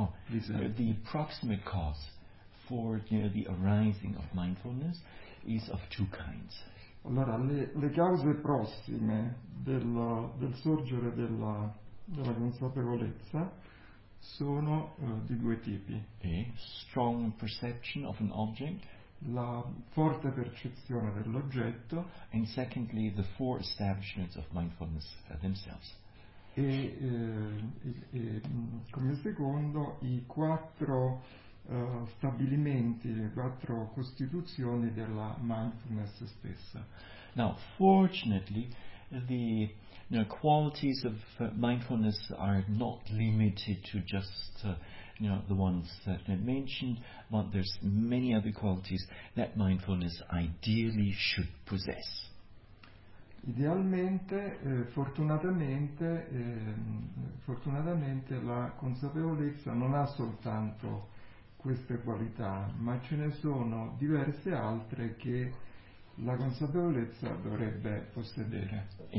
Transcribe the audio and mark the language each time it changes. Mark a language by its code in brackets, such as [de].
[en] the proximate cause for the arising of mindfulness is of two kinds. [it] Allora, le cause prossime del sorgere della consapevolezza sono di due tipi. [en] A strong perception of an object. [it] La forte percezione dell'oggetto. [en] And secondly, the four establishments of mindfulness themselves. [it] E come secondo, i quattro stabilimenti, le quattro costituzioni della mindfulness stessa. [en] Now, fortunately, the qualities of mindfulness are not limited to just the ones that I mentioned, but there's many other qualities that mindfulness ideally should possess. [it] Idealmente, fortunatamente la consapevolezza non ha soltanto queste qualità, ma ce ne sono diverse altre che la consapevolezza dovrebbe possedere.